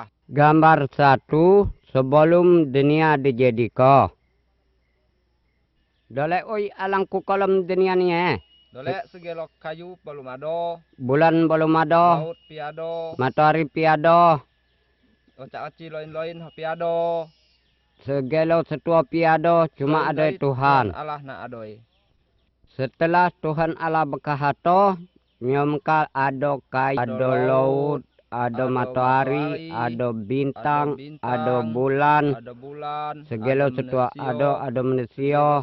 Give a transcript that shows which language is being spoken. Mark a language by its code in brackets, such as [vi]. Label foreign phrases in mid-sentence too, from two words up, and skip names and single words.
[ms] Gambar satu sebelum dunia dijadiko. Dole oi alangku kolam dunia ni Dole segelo kayu belum ada, Bulan belum ada, laut piado, matahari piado, ocak-oci loin-loin piado. segelo setua piado, cuma ada Tuhan. Allah na adoi. Setelah Tuhan Allah bekahato, nyomkal ada kayu, ada laut, ada matahari, ada bintang, ada bulan, Ada bulan, segelo setua ada manusia.